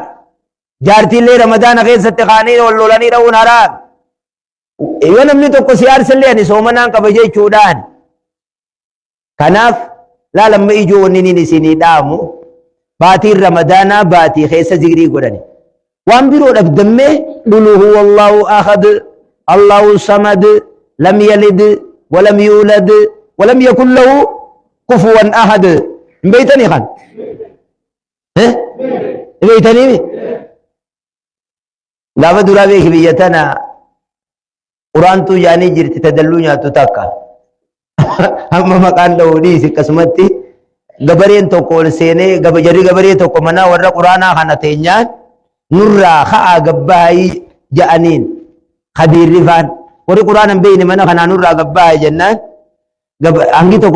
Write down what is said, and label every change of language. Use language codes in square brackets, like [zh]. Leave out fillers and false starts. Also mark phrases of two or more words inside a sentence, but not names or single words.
[om] jaartiillee ramadaana keessatti kaanii wal lolanii dha'uun haraami yoo namni tokko siyaarsallee ani soomanaan qaba jechuudhaan kanaaf laalamma ijoonni nin isinii dhaamu baatiin ramadaanaa baatii keessa zikrii godhani waan biroo dhabdammee [ar] قل هو الله أحد الله الصمد لم يلد ولم يولد ولم يكن له كفوا أحد [om] hin beeytanii kan hin beeytanii gaafa duraa beeki biyya tana quraantuu jaanii jirti tadalluu nyaattu takka amma maqaan dha'uu dhiisi akkasumatti gabareen tokko ol seenee jarri gabaree tokko manaa warra quraanaa kana teenyaan nurraa ka'aa gabbaayii ja'aniin khabiirrifaan warri quraana hin beeyne mana kanaa nurraa gabbaayii jennaan hangi tokko